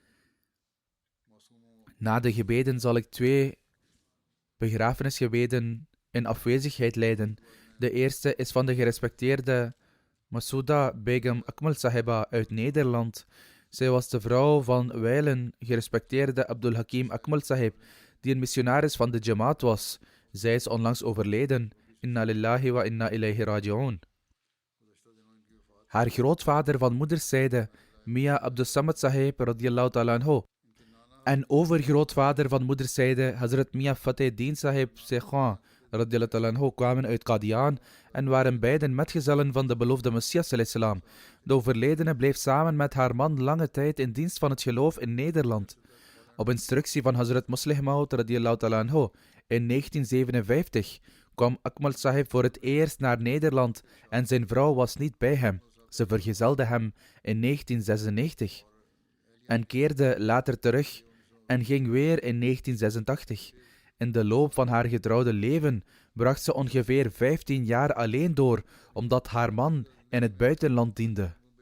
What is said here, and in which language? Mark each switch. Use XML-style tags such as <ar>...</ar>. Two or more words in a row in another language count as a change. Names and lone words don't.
<nl>Na de gebeden zal ik 2 begrafenisgebeden in afwezigheid leiden. De eerste is van de gerespecteerde Masouda Begum Akmal Sahiba uit Nederland. Zij was de vrouw van wijlen gerespecteerde Abdul Hakim Akmal Sahib, die een missionaris van de Jamaat was. Zij is onlangs overleden.</nl> <ar>إنا لله وإنا إليه راجعون.</ar> <nl>Haar grootvader van moederszijde, Mia Abdul Samad Sahib</nl> <ar>رضي الله تعالى عنه,</ar> <nl>en overgrootvader van moederszijde, Hazrat Mia Fateh Deen Sahib Sekhan</nl> <ar>رضي الله تعالى عنه,</ar> <nl>kwamen uit Qadian en waren beiden metgezellen van de beloofde Messias alayhi. De overledene bleef samen met haar man lange tijd in dienst van het geloof in Nederland. Op instructie van Hazrat Muslih Maud</nl> <ar>رضي الله تعالى عنه</ar> <nl>in 1957 kwam Akmal Sahib voor het eerst naar Nederland en zijn vrouw was niet bij hem. Ze vergezelde hem in 1996 en keerde later terug en ging weer in 1986. In de loop van haar getrouwde leven bracht ze ongeveer 15 jaar alleen door, omdat haar man in het buitenland diende.</nl>